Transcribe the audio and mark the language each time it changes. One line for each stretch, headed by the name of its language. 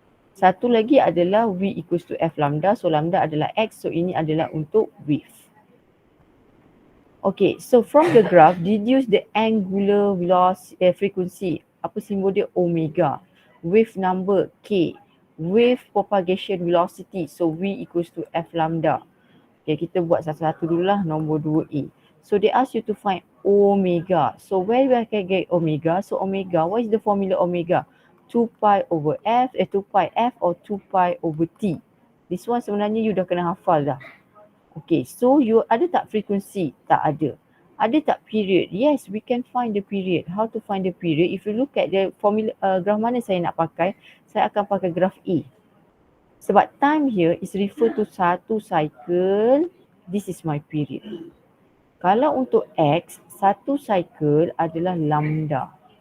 Malay: Satu lagi adalah
English: V equals to F lambda.
Malay: So lambda adalah X. So ini adalah untuk wave.
English: Okay, so from the graph, deduce the angular velocity, frequency.
Malay: Apa simbol dia?
English: Omega. Wave number K. Wave propagation velocity.
Malay: So
English: V equals to F lambda.
Malay: Okay, kita buat satu-satu dulu lah. Nombor 2A.
English: So they ask you to find omega. So where we can get omega? So omega, what is the formula omega? 2 pi over F, 2 pi F or 2 pi over T. This one
Malay: sebenarnya you dah kena hafal dah. Okay, so you ada tak frequency? Tak ada. Ada tak period?
English: Yes, we can find the period. How to find the period? If you look at the formula,
Malay: graph mana saya nak pakai, saya akan pakai graph A.
English: Sebab time here is refer to satu cycle. This is my period.
Malay: Kalau untuk X, satu cycle adalah lambda.